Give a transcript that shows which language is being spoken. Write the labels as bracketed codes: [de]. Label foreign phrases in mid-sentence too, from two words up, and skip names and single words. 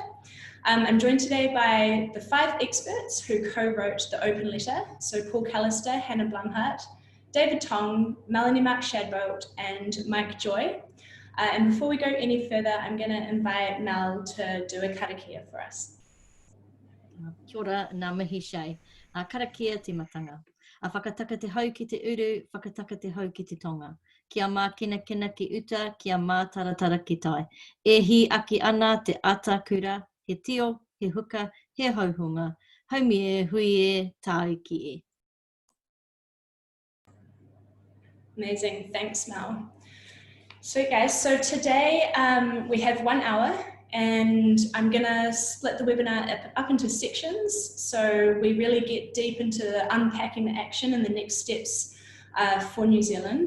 [en] I'm joined today by the 5 experts who co-wrote the open letter. So Paul Callister, Hannah Blumhart, David Tong, Melanie Mark-Shadbolt, and Mike Joy. And before we go any further, I'm going to invite Mel to do a karakia for us. [mi] Kia ora, ngā mihi Shay. Karakia te matanga. Whakataka te hau ki te uru, whakataka te hau ki te tonga. Kia mā kina kina ki uta, kia mā taratara ki tai. E hi aki ana te ata kura, he tio, he huka, he hauhunga. Haumi e, hui e, tāu ki e. [en] Amazing, thanks Mel. So guys, today we have 1 hour and I'm gonna split the webinar up into sections so we really get deep into unpacking the action and the next steps for New Zealand.